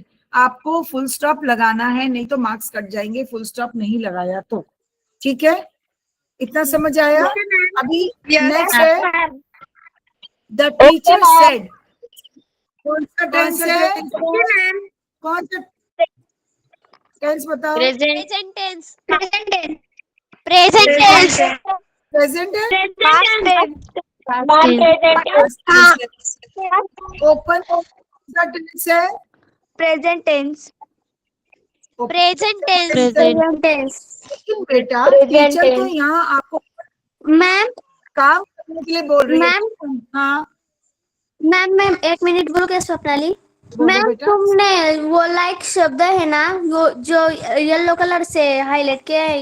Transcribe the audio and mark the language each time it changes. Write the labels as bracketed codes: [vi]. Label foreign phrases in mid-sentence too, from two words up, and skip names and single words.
[hi] आपको [en] full stop [hi] लगाना है, नहीं तो मार्क्स कट जाएंगे, [en] full stop [hi] नहीं लगाया तो, ठीक है। इतना समझ आया। अभी नेक्स्ट है, [en] the teacher said, [hi] कौन सा टेंस है, कौन सा टेंस बताओ, [en] present tense [hi] प्रेजेंट है, ओपन सा टेंस है, [en] present tense. [hi] लेकिन बेटा टीचर तो यहाँ आपको मैम काम करने के लिए बोल रही है। मैम हाँ मैम 1 मिनट बोलो क्या स्वप्नाली। बोलो मैम बेटा। तुमने वो लाइक शब्द है ना, वो जो [en] yellow color [hi] से हाईलाइट किया है,